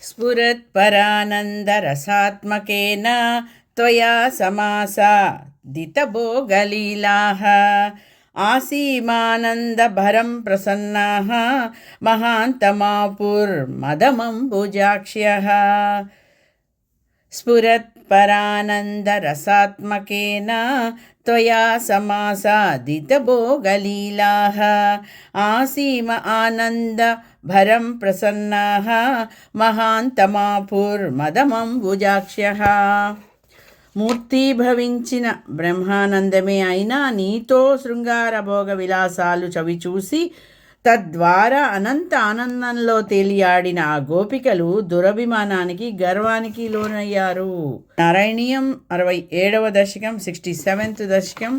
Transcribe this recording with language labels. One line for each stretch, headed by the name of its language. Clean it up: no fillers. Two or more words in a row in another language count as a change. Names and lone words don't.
Sanskrit: स्फुरत्परानन्दरसात्मकेन त्वया समासादितभोगलीलाः आसीमानन्दभरं प्रसन्नाः महान्तमापुर्मदमम्बुजाक्ष्यः स्फुरत्परानन्दरसात्मकेन त्वया समासादितभोगलीलाः आसीम आनन्दभरं प्रसन्नाः
Telugu: महान्तमापुर्मदमम्बुजाक्ष्यः మూర్తీభవించిన బ్రహ్మానందమే అయినా నీతో శృంగార భోగ విలాసాలు చవిచూసి తద్వారా అనంత ఆనందంలో తేలియాడిన ఆ గోపికలు దురభిమానానికి గర్వానికి లోనయ్యారు. నారాయణీయం 67వ దశకం 67th దశకం.